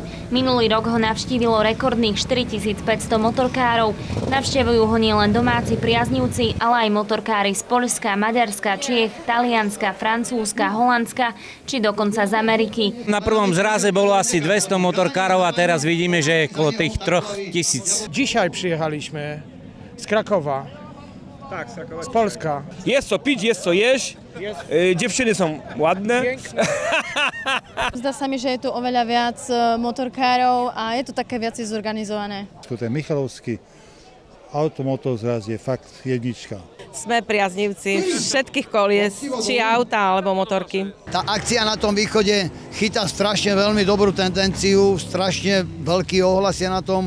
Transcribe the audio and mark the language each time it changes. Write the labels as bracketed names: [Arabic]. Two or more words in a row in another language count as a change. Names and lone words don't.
[Slovak] Minulý rok ho navštívilo rekordných 4500 motorkárov. Navštevujú ho nielen domáci priaznivci, ale aj motorkári z Poľska, Maďarska, Čiech, Talianska, Francúzska, Holandska či dokonca z Ameriky. Na prvom zraze bolo asi 200 motorkárov a teraz vidíme, že je okolo tých 3000. [Polish] Dzisiaj przyjechaliśmy z Krakowa. Tak, z Krakowa. Z Polska. Jest co pić, jest co jeść. Dziewczyny są ładne. [Slovak] Zdá sa mi, že je tu oveľa viac motorkárov a je to také viac zorganizované. Ten Michalovský automotozraz je fakt jednička. Sme priaznivci všetkých kolies, či auta alebo motorky. Tá akcia na tom východe chytá strašne veľmi dobrú tendenciu, strašne veľký ohlas je na tom.